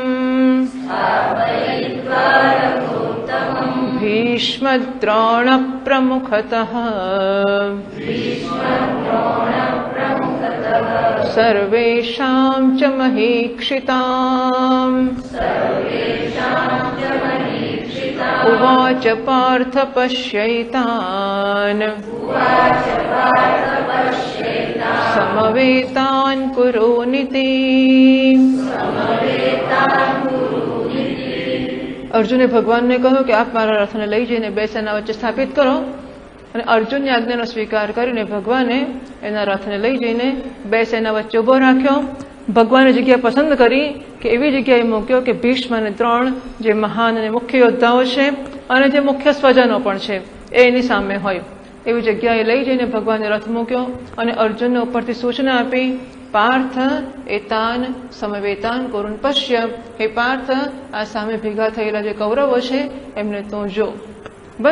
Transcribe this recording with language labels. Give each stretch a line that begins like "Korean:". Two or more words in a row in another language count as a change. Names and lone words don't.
Sanskrit: भीष्मद्रोणप्रमुखतः सर्वेषां च महीक्षिताम् उवाच पार्थ पश्यैतान् समवेतान् कुरुनिति।
Gujarati: અર્જુને ભગવાનને કહ્યું કે આપ મારા રથને લઈ જઈને બે સેના વચ્ચે સ્થાપિત કરો, અને અર્જુનની આજ્ઞાનો સ્વીકાર કરીને ભગવાને એના રથને લઈ જઈને બે સેના વચ્ચે ઉભો રાખ્યો। ભગવાને જગ્યા પસંદ કરી કે એવી જગ્યાએ મૂક્યો કે ભીષ્મ અને દ્રોણ જે મહાન અને મુખ્ય યોદ્ધાઓ છે અને જે મુખ્ય સ્વજનો પણ છે એ એની સામે હોય એવી જગ્યાએ લઈ જઈને ભગવાને રથ મૂક્યો અને અર્જુનને ઉપરથી સૂચના આપી,
Sanskrit: પાર્થ એતાન સમવેતાન કુરુન પશ્ય,
Gujarati: હે પાર્થ આ સામે ભેગા થયેલા જે કૌરવો છે એમને તું જો, બસ।